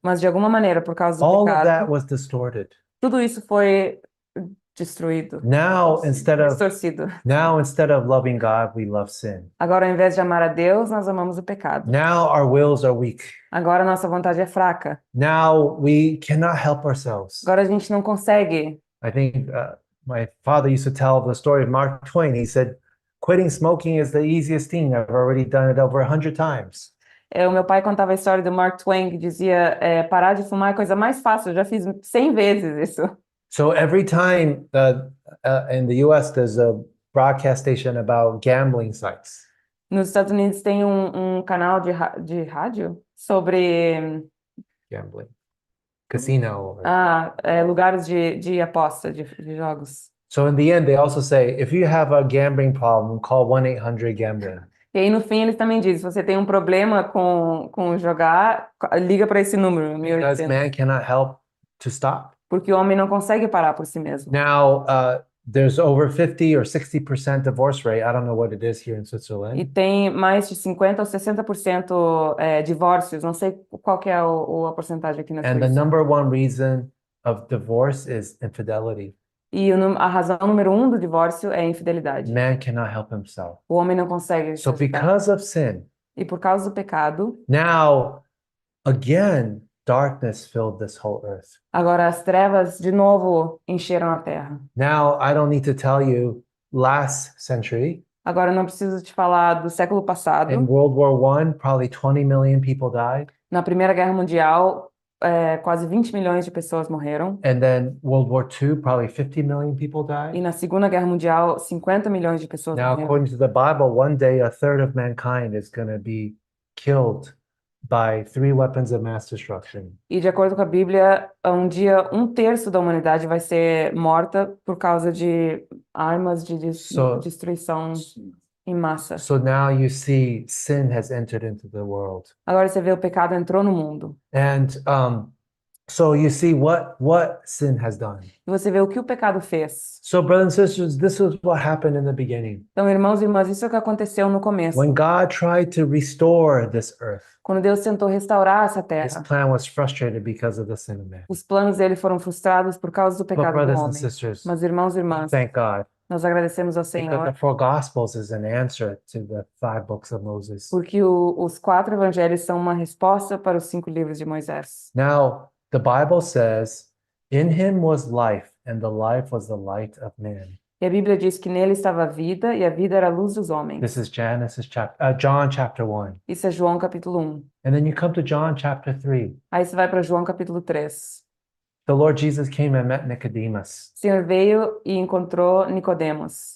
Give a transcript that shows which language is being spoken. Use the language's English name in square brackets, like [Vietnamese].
[Portuguese] Mas, de alguma maneira, por causa do [English] all of that [Portuguese] pecado, [English] was distorted. [Portuguese] tudo isso foi destruído, [English] Now, instead of loving God, we love sin. [Portuguese] Agora, ao invés de amar a Deus, nós amamos o pecado. [English] Now our wills are weak. [Portuguese] Agora, a nossa vontade é fraca. [English] Now we cannot help ourselves. [Portuguese] Agora, a gente não consegue. [English] I think my father used to tell the story of Mark Twain. He said, "Quitting smoking is the easiest thing. I've already done it over 100 times." [Portuguese] O meu pai contava a história do Mark Twain, que dizia, parar de fumar é a coisa mais fácil, eu já fiz 100 vezes isso. [English] So every time in the U.S. there's a broadcast station about gambling sites. [Portuguese] Nos Estados Unidos tem um canal de rádio sobre [English] Gambling. Casino. [Portuguese] lugares de aposta, de jogos. [English] So in the end, they also say, if you have a gambling problem, call 1-800-GAMBLING. [Portuguese] E aí, no fim, eles também dizem, se você tem um problema com jogar, liga para esse número, [English] Because 1800. man cannot help to stop. [Portuguese] Porque o homem não consegue parar por si mesmo. [English] Now, there's over 50 or 60% divorce rate. I don't know what it is here in [Portuguese] E [English] Switzerland. [Portuguese] tem mais de 50% ou 60% divórcios, não sei qual que é a porcentagem aqui na [English] And the [Portuguese] Suíça. [English] number one reason of divorce is infidelity. [Portuguese] E a razão número 1 do divórcio é a infidelidade. [English] Man cannot help himself. [Portuguese] O homem não consegue se [English] So [Portuguese] ajudar. [English] because of sin, [Portuguese] E por causa do pecado, [English] now, again, darkness filled this whole earth. [Portuguese] agora as trevas de novo encheram a terra. [English] Now, I don't need to tell you, last century, [Portuguese] Agora eu não preciso te falar do século passado. [English] in World War I, probably 20 million people died. [Portuguese] Na Primeira Guerra Mundial, quase 20 milhões de pessoas morreram. [English] And then World War II, probably 50 million people [Portuguese] E [English] died. [Portuguese] na Segunda Guerra Mundial, 50 milhões de pessoas [English] Now, [Portuguese] morreram. [English] according to the Bible, one day a third of mankind is going to be killed by 3 weapons of mass destruction. [Portuguese] E de acordo com a Bíblia, um dia 1/3 da humanidade vai ser morta por causa de armas de destruição em massa. [English] So now you see sin has entered into the world. [Portuguese] Agora você vê o pecado entrou no mundo. [English] And so you see what sin has done. [Portuguese] E você vê o que o pecado fez. [English] So brothers and sisters, this is what happened in the beginning. [Portuguese] Então, irmãos e irmãs, isso é o que aconteceu no começo. [English] When God tried to restore this earth, [Portuguese] Quando Deus tentou restaurar essa [English] his [Portuguese] terra, [English] plan was frustrated because of the sin of man. [Portuguese] os planos dele foram frustrados por causa do [English] But [Portuguese] pecado do [English] brothers and [Portuguese] homem. [English] sisters, [Portuguese] Mas, irmãos e irmãs, [English] thank God, [Portuguese] Nós agradecemos ao [English] because the [Portuguese] Senhor [English] four Gospels is an answer to the five books of Moses. [Portuguese] porque os 4 evangelhos são uma resposta para os 5 livros de Moisés. [English] Now, the Bible says, in him was life, and the life was the light of man. [Portuguese] E a Bíblia diz que nele estava a vida e a vida era a luz dos [English] This [Portuguese] homens. [English] is John chapter 1. [Portuguese] Isso é João capítulo 1. [English] And then you come to John chapter 3. [Portuguese] Aí você vai para João capítulo 3. [English] The Lord Jesus came and met Nicodemus. [Portuguese] O Senhor veio e encontrou Nicodemos.